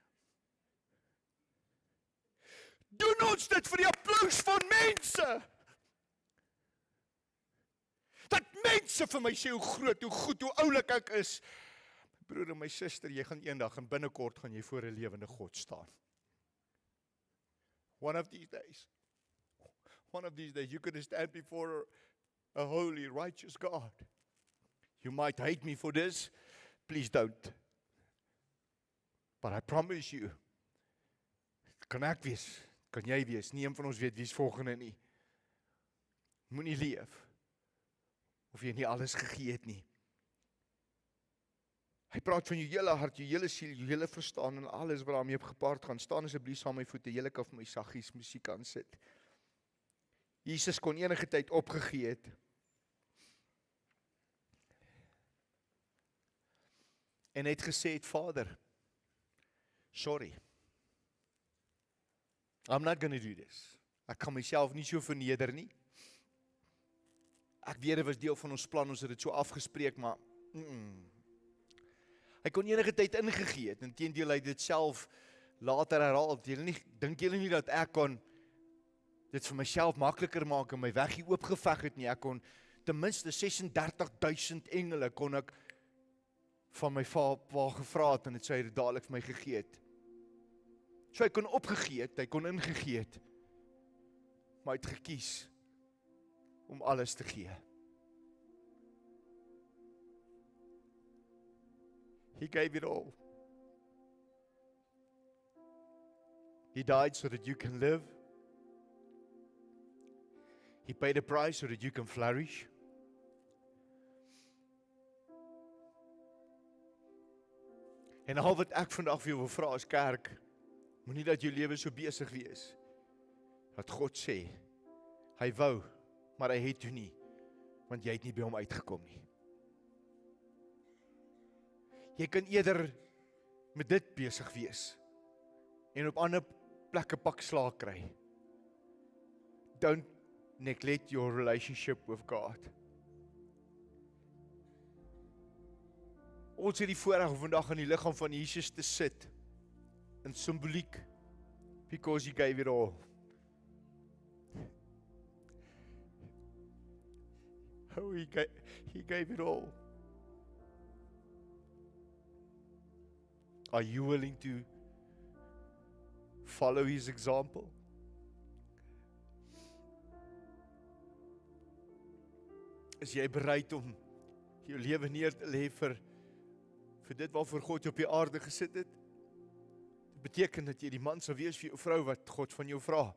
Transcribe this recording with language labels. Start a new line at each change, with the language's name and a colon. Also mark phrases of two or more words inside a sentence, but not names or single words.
Afrikaans: Doen ons dit vir die applous van mense. Dat mense vir my sê hoe groot, hoe goed, hoe oulik ek is. My broer en my suster, jy gaan eendag en binnekort gaan jy voor 'n lewende God staan.
English: One of these days, you're going to stand before a holy, righteous God. You might hate me for this. Please don't. But I promise you,
Afrikaans: Kan ek wees, kan jy wees, nie een van ons weet wie is volgende nie. Moenie leef, of jy nie alles gegee het nie. Hy praat van jou hele hart, jou hele siel, jou hele verstaan en alles wat daarmee op gepaard gaan. Staan asseblief saam my voete, julle kan vir my saggies musiek aan sit. Jesus kon enige tyd opgegee het. En hy het gesê, Vader,
English: sorry. I'm not going to do this.
Afrikaans: Ek kan myself nie so verneder nie. Ek weet dit was deel van ons plan, ons het dit so afgespreek, maar hy kon enige tyd ingegee het, inteendeel hy het dit self later herhaal. Dink julle nie dat ek kon dit vir myself makliker maak en my weg hier oopgeveg het nie? Ek kon ten minste 36,000 engele kon ek van my pa gevra het en het sy dadelik vir my gegee het. So hy kon opgegee het, hy kon ingegee het, maar hy het gekies om alles te gee.
English: He gave it all. He died so that you can live. He paid a price so that you can flourish.
Afrikaans: En al wat ek vandag vir jou wil vra as kerk, moenie dat jou lewe so besig wees. Dat God sê, hy wou, maar hy het toe nie, want jy het nie by hom uitgekom nie. Jy kan eerder met dit besig wees en op ander plekke pak slaag kry.
English: Don't neglect your relationship with God.
Afrikaans: Ons het die voorreg om vandag in die liggaam van Jesus te sit, in symboliek,
English: because he gave it all. Oh, he gave it all. Are you willing to follow his example?
Afrikaans: Is jy bereid om jou lewe neer te lê vir dit waarvoor God jou op die aarde gesit het? Dit beteken dat jy die man sal wees vir jou vrou wat God van jou vra.